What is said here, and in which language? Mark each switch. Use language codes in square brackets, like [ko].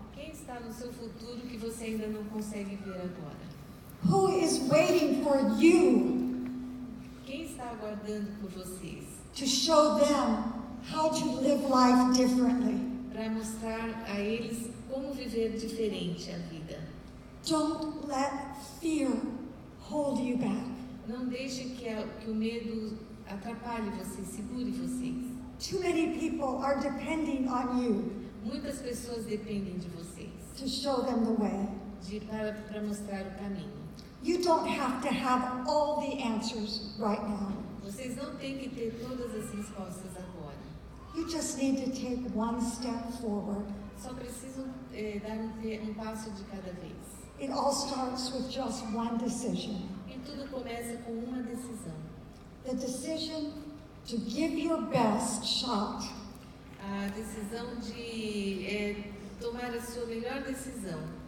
[pt] Quem está no seu futuro que você ainda não consegue ver agora? [en] Who is waiting for you [pt] Quem está aguardando por vocês [en] to show them how to live life differently? [pt] para mostrar a eles como viver diferente a vida? [en] Don't let fear hold you back. [pt] Não deixe que o medo atrapalhe vocês, segure vocês. [en] Too many people are depending on you [pt] Muitas pessoas dependem de vocês [en] to show them the way. [pt] para mostrar o caminho. [en] You don't have to have all the answers right now. [pt] Vocês não têm que ter todas as respostas agora. [en] You just need to take one step forward. [pt] Só precisam dar um passo de cada vez. [en] It all starts with just one decision. [pt] E tudo começa com uma decisão. [en] The decision to give your best shot. [pt] A decisão de tomar a sua melhor decisão.